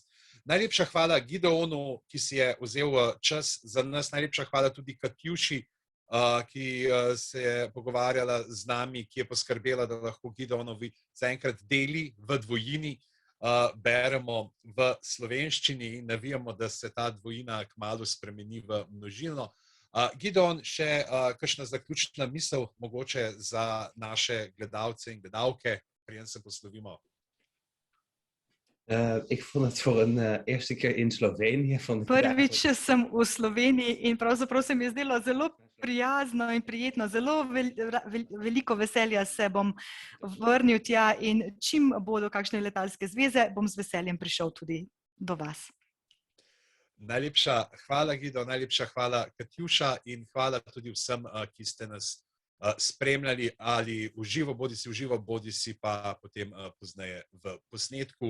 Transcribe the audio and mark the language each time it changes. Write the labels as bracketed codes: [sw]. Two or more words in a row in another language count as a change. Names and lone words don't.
[sl] Najlepša hvala Gideonu, ki si je vzel čas za nas, najlepša hvala tudi Katjuši, ki se je pogovarjala z nami, ki je poskrbela, da lahko Gideonovi zaenkrat deli v dvojini, beremo v slovenščini in navijamo, da se ta dvojina kmalu spremeni v množino. Gideon, še kakšna zaključna misel mogoče za naše gledalce in gledalke, preden se poslovimo? [nl] Ik vond het voor een eerste keer in Slovenië. [sl] Prvič sem v Sloveniji in pravzaprav se mi je zdelo zelo prijazno in prijetno, zelo veliko veselja se bom vrnil tja in čim bodo kakšne letalske zveze, bom z veseljem prišel tudi do vas. Najlepša hvala, Gido, najlepša hvala, Katjuša, in hvala tudi vsem, ki ste nas spremljali ali v živo, bodi si pa potem pozneje v posnetku.